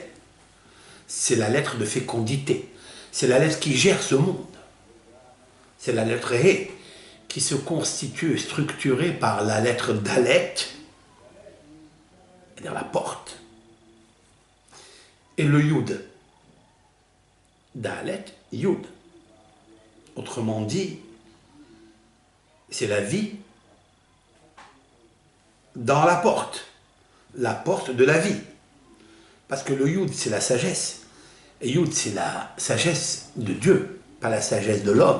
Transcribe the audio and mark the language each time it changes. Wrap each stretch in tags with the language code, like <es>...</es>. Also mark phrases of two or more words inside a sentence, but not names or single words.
<fr>C'est la lettre de fécondité. C'est la lettre qui gère ce monde. C'est la lettre hé qui se constitue structurée par la lettre dalet, c'est-à-dire la porte, et le yud. Dalet, yud. Autrement dit, c'est la vie dans la porte de la vie. Parce que le yud, c'est la sagesse. Et yud, c'est la sagesse de Dieu, pas la sagesse de l'homme.</fr>